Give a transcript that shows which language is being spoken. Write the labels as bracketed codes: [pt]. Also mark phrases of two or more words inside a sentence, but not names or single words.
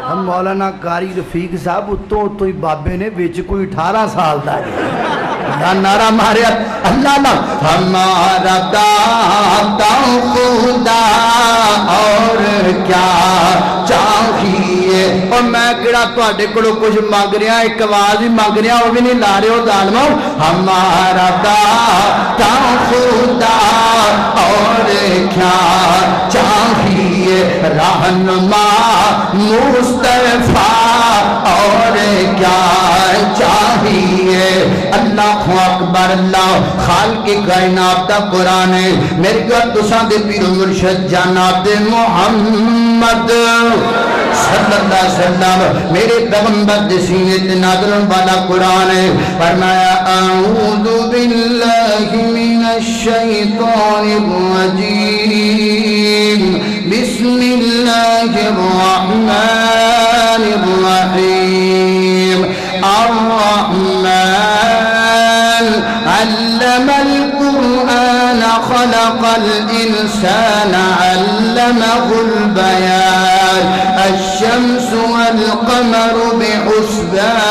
[pa] مولانا قاری رفیق صاحب اتوں اتوں ہی بابے نے وچ کوئی 18 سال دا ہے نعرہ ماریا اللہ اللہ [ur] ہمارا داتا خدا اور کیا چاہیے اور میں [pa] کہڑا تواڈے کولوں [ur] کچھ مانگ رہا ایک آواز ہی مانگ رہا وہ بھی نہیں لا رہے ہو ظالمو ہمارا داتا خدا اور کیا چاہیے رہنما مصطفیٰ اور کیا چاہیے [ar] اللہ اکبر [pa] اللہ خالق کائنات دا قرآن ہے میرے گھر تساں دے پیر و مرشد جناب محمد [ar] صلی اللہ علیہ وسلم [pa] میرے پیغمبر دے سینے تے نازل والا قرآن ہے فرمایا [ar] اعوذ باللہ من الشیطان الرجیم بسم اللہ الرحمن الرحیم الرحمن علم القرآن خلق الإنسان علمه البيان الشمس والقمر بحسبان